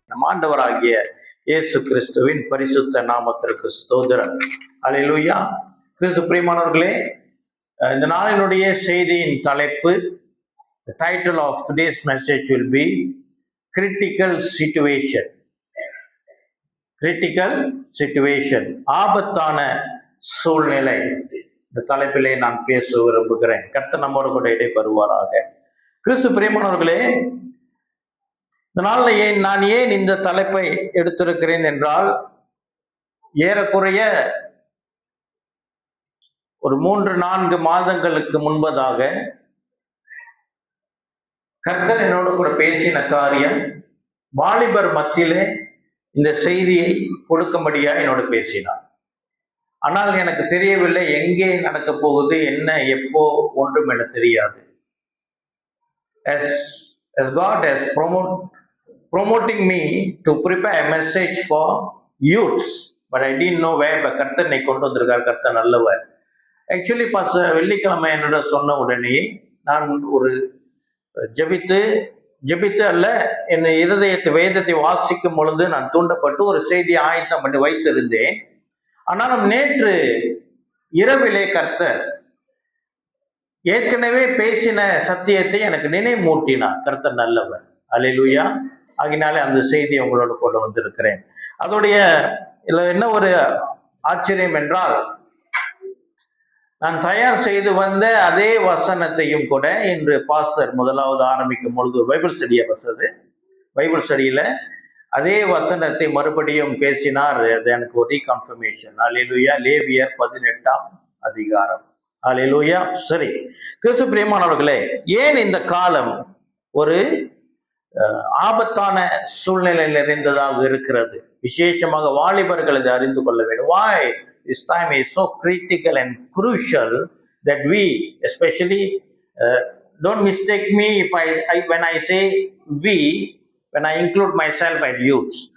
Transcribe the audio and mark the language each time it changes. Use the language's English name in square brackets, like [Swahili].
[Tamil] ஆண்டவராகிய இயேசு கிறிஸ்துவின் பரிசுத்த நாமத்திற்கு ஸ்தோத்திரம். அல்லேலூயா. கிறிஸ்து பிரியமானவர்களே, இந்த நாளினுடைய செய்தியின் தலைப்பு, [English] the title of today's message will be critical situation. critical situation, [Tamil] ஆபத்தான சூழ்நிலை. இந்த தலைப்பிலே நான் பேச விரும்புகிறேன். கர்த்தர் நம்மோடு கூட இடைபெறுவாராக. கிறிஸ்து பிரியமானவர்களே, இந்த நாளில் நான் ஏன் இந்த தலைப்பை எடுத்திருக்கிறேன் என்றால், ஏறக்குறைய ஒரு 3-4 மாதங்களுக்கு முன்பதாக கர்த்தர் என்னோடு கூட பேசின காரியம், வாலிபர் மத்தியிலே இந்த செய்தியை கொடுக்கும்படியா என்னோடு பேசினார். ஆனால் எனக்கு தெரியவில்லை எங்கே நடக்க போகுது, என்ன, எப்போ, ஒன்றும் எனக்கு தெரியாது. [English] As God has promoting me to prepare a message for youths, but I didn't know where. [Tamil] but கர்த்தர் என்னை கொண்டு வந்திருக்கார். கர்த்தர் நல்லவர். ஆக்சுவலி வெள்ளிக்கிழமை என்னோட சொன்ன உடனே நான் ஒரு ஜெபித்து அல்ல, என் இருதயத்தை வேதத்தை வாசிக்கும் பொழுது நான் தூண்டப்பட்டு ஒரு செய்தியை ஆயத்தம் பண்ணி வைத்திருந்தேன். ஆனாலும் நேற்று இரவிலே கர்த்தர் ஏற்கனவே பேசின சத்தியத்தை எனக்கு நினைவூட்டினார். கர்த்தர் நல்லவர். அல்லேலூயா. ஆகினாலே அந்த செய்தியை உங்களோட கொண்டு வந்திருக்கிறேன். அதோடைய என்ன ஒரு ஆச்சரியம் என்றால், நான் தயார் செய்து வந்த அதே வசனத்தையும் கூட இன்று பாஸ்டர் முதலாவது ஆரம்பிக்கும் பொழுது பைபிள் ஸ்டடியை பைபிள் ஸ்டடியில அதே வசனத்தை மறுபடியும் பேசினார். அது எனக்கு ஒரு ரீகன்ஃபர்மேஷன். அல்லேலூயா. லேவியர் 18ஆம் அதிகாரம். அல்லேலூயா. சரி, கிறிஸ்து பிரியமானவர்களே, ஏன் இந்த காலம் ஒரு ஆபத்தான சூழ்நிலையில் நிறைந்ததாக இருக்கிறது? விசேஷமாக வாலிபர்கள் இதை அறிந்து கொள்ள வேண்டும். [English] Why this time is so critical and crucial that we especially don't mistake me if when I say we, when I include myself as youths.